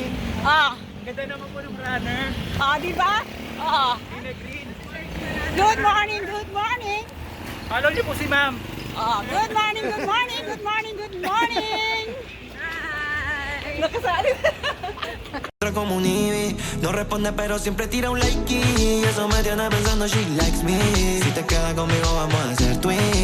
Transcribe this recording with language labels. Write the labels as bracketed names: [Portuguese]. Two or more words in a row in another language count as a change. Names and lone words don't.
[Filipino] Ah, Ang ganda naman po ng runner. di ba? Green na green. [English] Good morning. [Filipino] Follow niyo po si ma'am. [English] Good morning. [Filipino] Hi. Nakasali. [Spanish] Como un Ivy, no responde pero siempre tira un like y eso me tiene pensando [English] she likes me. [Spanish] Si te quedas conmigo vamos a hacer twins.